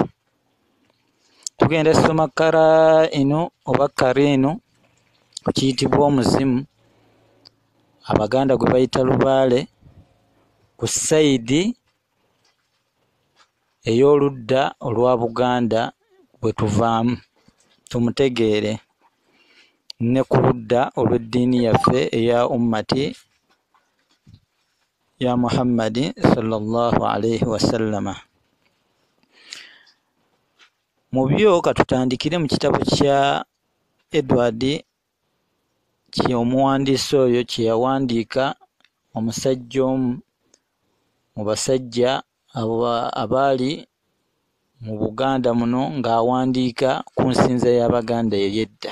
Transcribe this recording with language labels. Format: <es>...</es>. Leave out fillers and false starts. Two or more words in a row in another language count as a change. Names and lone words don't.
<lg>Tugenda kusoma karainu oba karinu ku kiyitibwa omuzimu, Abaganda gwe bayita lubaale, ku sayidi ey'oludda olwa Buganda bwe tuvaamu tumutegeere, ne ku ludda olw'eddiini yaffe eya ummati ya Muhammadi</lg> <ar>صلى الله عليه وسلم.</ar> <lg>Mu byo katutandikire mu kitabo kya Edward omuwandiisi oyo kye yawandiika, omusajja omu mu basajja abaali mu Buganda muno ng'awandiika ku nsinza y'Abaganda ey'edda.</lg>